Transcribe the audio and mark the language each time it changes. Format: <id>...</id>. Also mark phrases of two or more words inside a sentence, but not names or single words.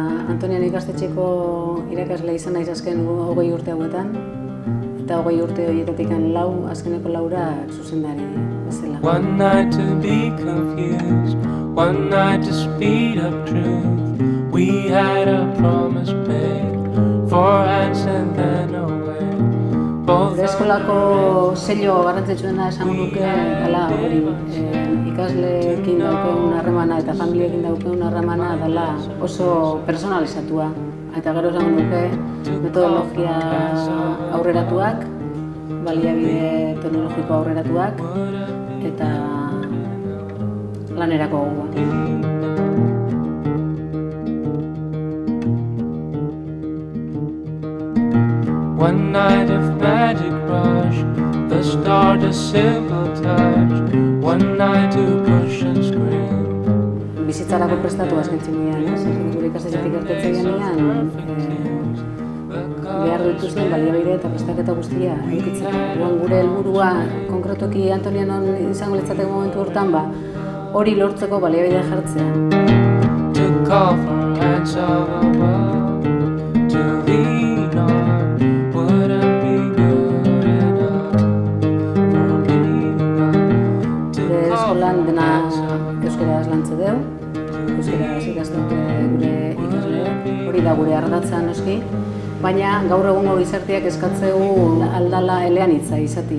<eu>Antonian ikastetxeko irakasle izan naiz azken 20 urte hauetan, eta 20 urte horietatik azkeneko laurak zuzendari bezala.</eu> <en>One night to be confused, one night to speed up truth. We had a promise made, 4 hands and then away.</en> <eu>Gure eskolako sello garrantzitsuena esango nuke dela hori ikasleekin daukagun harremana eta familiekin daukagun harremana dela oso personalizatua. Eta gero esango nuke metodologia aurreratuak, baliabide teknologiko aurreratuak eta lanerako gogoa.</eu> <en>One night of magic rush, the start a simple touch. One night to push and scream.</en> <eu>Bizitzarako prestatu azkentzen nian, gure ikastetxetik irtetzen nian, behar dituzten baliabide eta prestaketa guztia edukitzeko. Gure helburua konkretoki Antonianon izango litzateke momentu hortan, hori lortzeko baliabidea jartzea.</eu> <en>To call for hands of above, to lean on.</en> <eu>Eskolan dena euskaraz lantze deu, euskaraz ikasten gure ikasleak, hori da gure ardatza noski, baina gaur egungo gizarteak eskatzegu aldala eleanitza izatea.</eu>